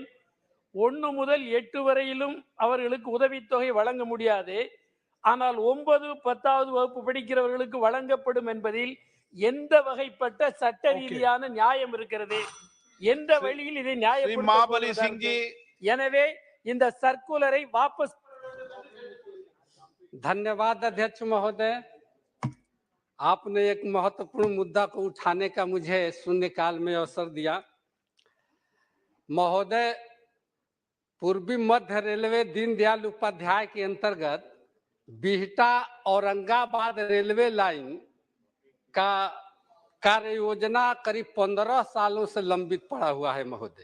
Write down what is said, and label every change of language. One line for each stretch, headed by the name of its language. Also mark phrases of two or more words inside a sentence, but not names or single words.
Tamil: 1 முதல் 8 வரையிலும் அவர்களுக்கு உதவித்தொகை வழங்க முடியாது. ஆனால் 9, 10வது வகுப்பு படிக்கிறவர்களுக்கு வழங்கப்படும் என்பதில் எந்த வகைப்பட்ட சட்ட ரீதியான நியாயம் இருக்கிறது? எந்த வழியில் இதை நியாயப்படுத்த? எனவே இந்த சர்க்குலரை வாபஸ்.
Hindi: धन्यवाद अध्यक्ष महोदय, आपने एक महत्वपूर्ण मुद्दा को उठाने का मुझे शून्यकाल में अवसर दिया। महोदय, पूर्वी मध्य रेलवे दीनदयाल उपाध्याय के अंतर्गत बिहटा औरंगाबाद रेलवे लाइन का कार्य योजना करीब 15 सालों से लंबित पड़ा हुआ है महोदय।